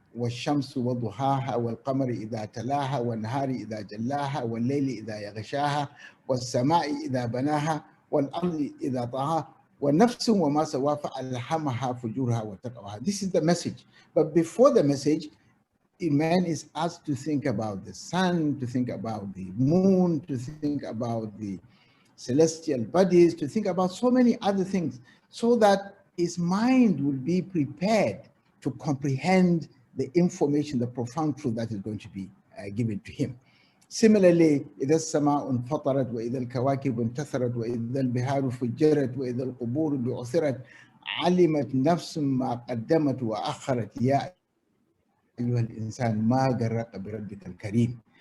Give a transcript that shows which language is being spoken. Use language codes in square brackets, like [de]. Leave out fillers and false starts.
[ar] والشمس وضحاها والقمر إذا تلاها والنهار إذا جلاها والليل إذا يغشاها والسماء إذا بناها والأرض إذا طاها والنفس وما سواها فألهمها فجورها وتقواها. [en] This is the message. But before the message, man is asked to think about the sun, to think about the moon, to think about the celestial bodies, to think about so many other things, so that his mind will be prepared to comprehend the information, the profound truth that is going to be given to him. Similarly, [ar] إذا السماء انفطرت وإذا الكواكب انتثرت وإذا البحار فجرت وإذا القبور بعثرت علمت نفس ما قدمت وأخرت يا أيها الإنسان ما غرك بربك الكريم.